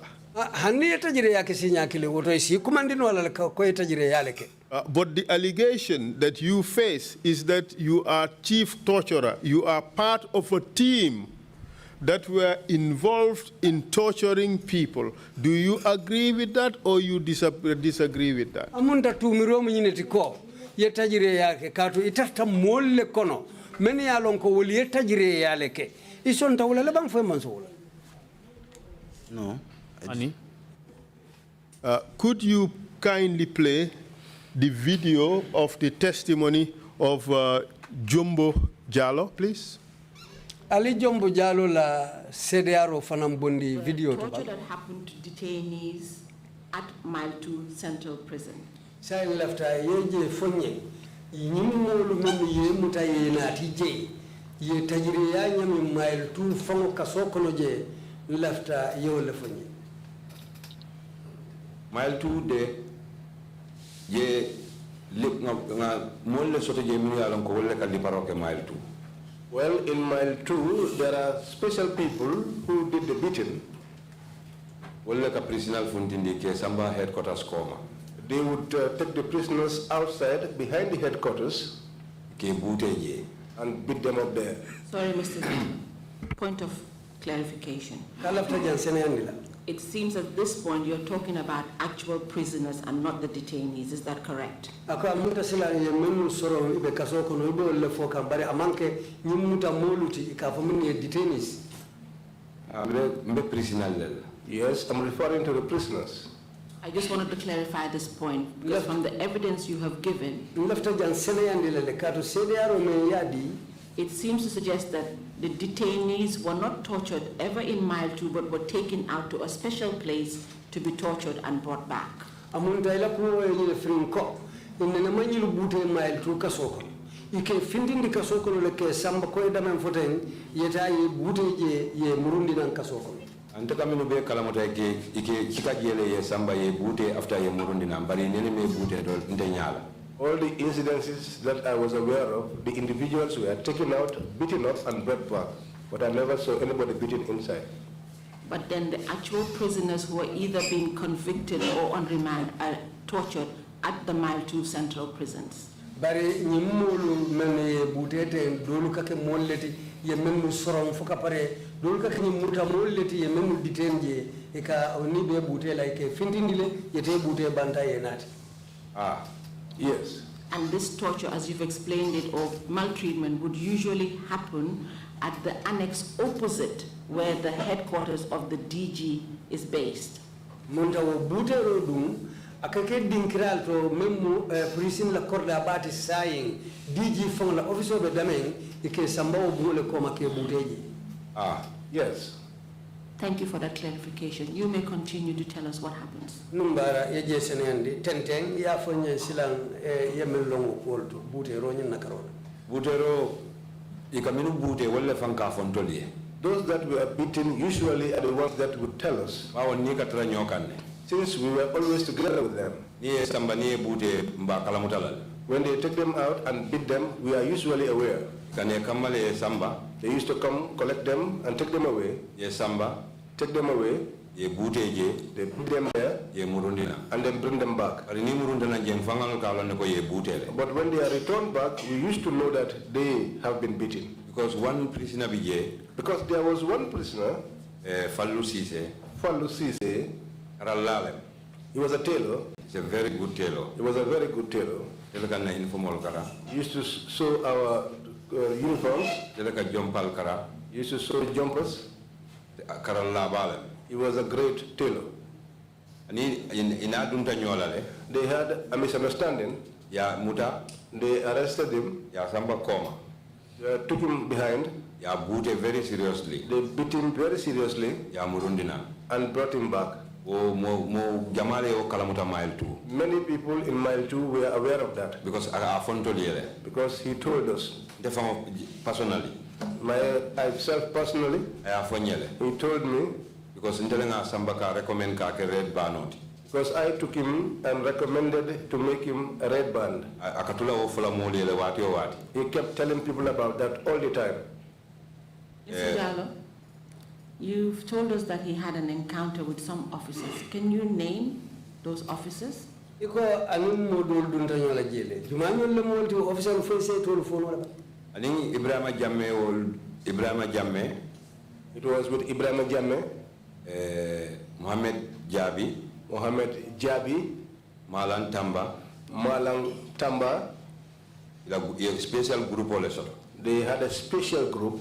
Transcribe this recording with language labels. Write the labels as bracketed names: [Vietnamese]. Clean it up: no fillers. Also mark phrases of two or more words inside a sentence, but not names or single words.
[English] But the allegation that you face is that you are chief torturer. You are part of a team that were involved in torturing people. Do you agree with that or you disagree with that? [Mandingo] ye tajire yake kato itafta molle kono men ya lon ko woli ye tajire yale ke ison tawla le bang fo man so [English] No. [Mandingo] Ani? [English] Could you kindly play the video of the testimony of Jumbo Jallo, please? [Mandingo] Ali Jumbo Jallo la CDRO fanam bondi video to [English] torture that happened to detainees at Mile 2 Central Prison. [Mandingo] say lafta yeje fonye nyimolu men ye muta ye nati je ye tajiri ya nyami Mile 2 fango kasoko no je lafta yo le fonye Mile 2 de ye lip nga molle soto je mi yalon ko wolle kalli paroke Mile 2. [English] Well, in Mile 2, there are special people who did the beating. [Mandingo] Wolle ka prisonal funtindi ke samba headquarters koma. [English] They would take the prisoners outside behind the headquarters [Mandingo] Ke bute je [English] and beat them up there. Sorry, Mr. Point of clarification. [Mandingo] kalafta jan senandila [English] It seems at this point you're talking about actual prisoners and not the detainees. Is that correct? [Mandingo] ako amuta sila ye menu soro ibe kasoko no ibe le foka bare amanke nyimuta moluti ka fo min ye detainees mbe prisonal lel. [English] Yes, I'm referring to the prisoners. I just wanted to clarify this point because from the evidence you have given, [Mandingo] lafta jan senandila le kato CDRO me yadi [English] it seems to suggest that the detainees were not tortured ever in Mile 2 but were taken out to a special place to be tortured and brought back. [Mandingo] amunta ila ko ye frinko inna manyilu bute Mile 2 kasoko ike findindi kasoko le ke samba ko damen foten yeta ye bute je ye murundi nan kasoko Ante kamino be kalamota ke ike kika jele ye samba ye bute after ye murundi na bari nene me bute do nte nyala. [English] All the incidences that I was aware of, the individuals were taken out, beaten up, and brought back. But I never saw anybody beaten inside. But then the actual prisoners who are either being convicted or on remand are tortured at the Mile 2 Central prisons. [Mandingo] bari nyimolu men ye butete dolu kake molleti ye menu sorom fuka pare dolu kake nyimuta molleti ye menu ditenje e ka oni be bute like findindile yete bute banta ye nati Ah, [English] Yes. And this torture, as you've explained it, or maltreatment would usually happen at the annex opposite where the headquarters of the DG is based. [Mandingo] monta wo bute ro dum akake dinkiral to memu prison la korda abati saying DG fon la officer be damen ike samba wo bule ko make buteji ah, [English] Yes. Thank you for that clarification. You may continue to tell us what happens. [Mandingo] numbara yeje senandi tenteng ya fonye silang yemel longo kolto bute ro nyin nakarona butero ikaminu bute wolle fanka fontoliye. [English] Those that were beaten usually are the ones that would tell us. [Mandingo] Bawo ni katara nyokanne. [English] Since we were always together with them. [Mandingo] Ni samba ni bute mba kalamutalal. [English] When they take them out and beat them, we are usually aware. [Mandingo] Kane kamale samba. [English] They used to come, collect them, and take them away. [Mandingo] Ye samba. [English] Take them away. [Mandingo] Ye bute je. [English] They put them there. [Mandingo] Ye murundina. [English] And then bring them back. [Mandingo] Ari ni murundina je mfangal kalone ko ye butele. [English] But when they are returned back, we used to know that they have been beaten. Because one prisoner bije. Because there was one prisoner, Fallu Sise. Fallu Sise. [Mandingo] Rallalem. [English] He was a tailor. He's a very good tailor. He was a very good tailor. [Mandingo] Telekana informal kara. [English] He used to sew our uniforms. [Mandingo] Teleka jompal kara. [English] He used to sew jumpers. [Mandingo] Kara labalem. [English] He was a great tailor. [Mandingo] Ani ina dunta nyolale. [English] They had a misunderstanding. [Mandingo] Ya muta. [English] They arrested him. [Mandingo] Ya samba koma. [English] Took him behind. [Mandingo] Ya bute [English] very seriously. They beat him very seriously. [Mandingo] Ya murundina. [English] And brought him back. [Mandingo] Mo jamale o kalamuta Mile 2. [English] Many people in Mile 2 were aware of that. Because I fontoliere. Because he told us. Personally. Myself personally. He told me. [Mandingo] Because Ndelenga Sambaka recommend ka ke [English] red band. Because I took him and recommended to make him a red band. He kept telling people about that all the time. Mr. Jallo, you've told us that he had an encounter with some officers. Can you name those officers? [Mandingo] iko anim modol dunta nyola jele jumanyo le molti officer fo se tolu fo wala Aning Ibrahima Jamme. [English] It was with Ibrahima Jamme, Mohamed Jabi, Malang Tamba, a special group or lesson. They had a special group.